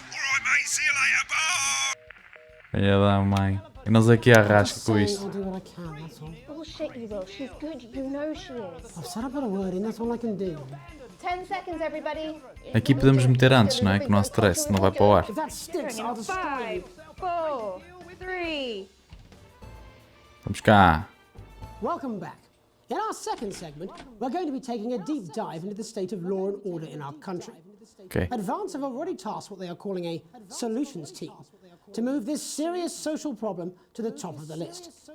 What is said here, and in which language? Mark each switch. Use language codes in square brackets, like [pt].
[en] Alright, mate, see you later. Bye. [pt] Filha da mãe. E nós aqui a rasca com [en] Saying [pt] isto. [en] I'll do what I can, that's all. Bullshit, you will. She's good. You know she is. I've said I put a word in, that's all I can do. 10 seconds, everybody. [pt] Aqui podemos meter antes, não é? Que não há stress, não vai para o ar. [en] If that sticks, I'll destroy you. 5, 4, 3. [pt] Vamos cá. [en] Welcome back. In our second segment, we're going to be taking a deep dive into the state of law and order in our country. Ok. Advance have already tasked what they are calling a solutions team to move this serious social problem to the top of the list.